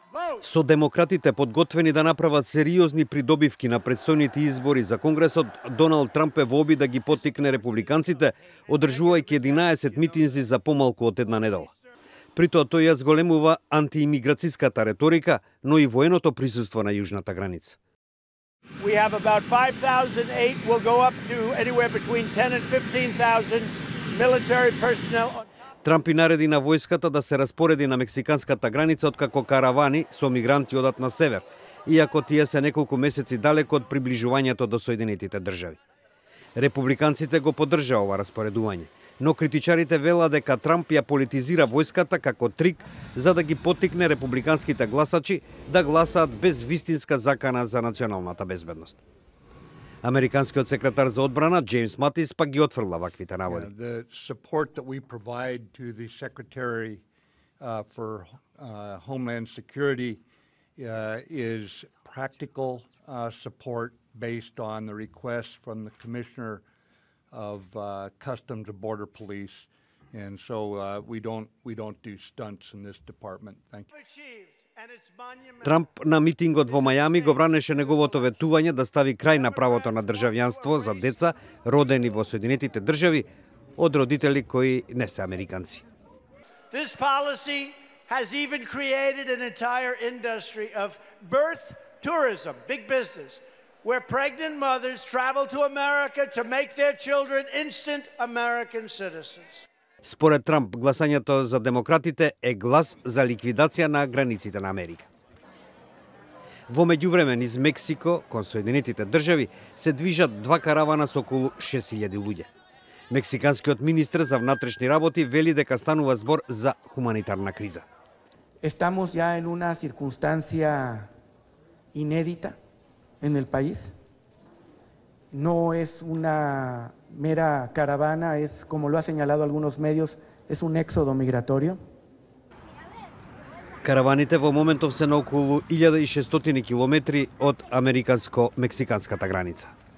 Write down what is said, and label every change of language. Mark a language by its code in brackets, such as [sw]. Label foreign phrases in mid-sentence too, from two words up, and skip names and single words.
[mk] Со демократите подготвени да направат сериозни придобивки на предстојните избори за Конгресот, Доналд Трамп е во обид да ги поттикне републиканците, одржувајќи 11 митинзи за помалку од една недела. При тоа тој ја зголемува антиимиграцијската реторика, но и военото присуство на јужната граница. [en] We have about 5,008 will go up to anywhere between 10 and 15,000 military personnel. [mk] Трамп и нареди на војската да се распореди на мексиканската граница откако каравани со мигранти одат на север, иако тие се неколку месеци далеко од приближувањето до Соединетите држави. Републиканците го поддржаа ова распоредување, но критичарите велат дека Трамп ја политизира војската како трик за да ги поттикне републиканските гласачи да гласаат без вистинска закана за националната безбедност. Американскиот секретар за одбрана Джеймс Матис пак ги отфрла ваквите наводи. [en] The support that we provide to the Secretary for Homeland Security is practical support based on the request from the Commissioner of Customs and Border Police, and so we don't do stunts in this department. Thank you. [mk] Трамп на митингот во Мајами го бранеше неговото ветување да стави крај на правото на државјанство за деца родени во Соединетите држави од родители кои не се американци. [en] This policy has even created an entire industry of birth tourism, big business, where pregnant mothers travel to America to make their children instant American citizens. [mk] Според Трамп, гласањето за демократите е глас за ликвидација на границите на Америка. Во меѓувреме низ Мексико, кон Соединетите држави, се движат два каравана со околу 6000 луѓе. Мексиканскиот министр за внатрешни работи вели дека станува збор за хуманитарна криза. [es] Estamos ya en una circunstancia inédita en el país. No es una mera caravana, es, como lo ha señalado algunos medios, es un éxodo migratorio. [mk] Караваните во моментов се на околу 1600 километри од американско-мексиканската граница.